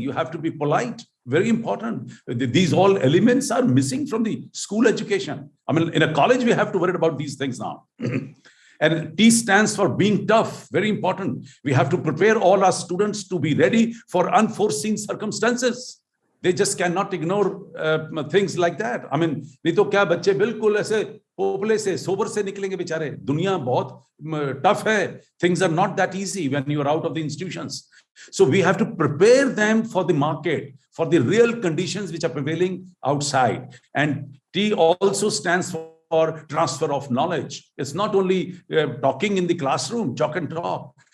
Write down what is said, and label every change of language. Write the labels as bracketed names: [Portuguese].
[English] You have to be polite. Very important. These all elements are missing from the school education. I mean, in a college, we have to worry about these things now. And T stands for being tough. Very important. We have to prepare all our students to be ready for unforeseen circumstances. They just cannot ignore things like that. I mean, [Hindi] नहीं तो क्या बच्चे बिल्कुल ऐसे पोपले से sober से निकलेंगे बेचारे. दुनिया बहुत tough है. [English] Things are not that easy when you are out of the institutions. So we have to prepare them for the market, for the real conditions which are prevailing outside. And T also stands for transfer of knowledge. It's not only talking in the classroom, chalk and talk.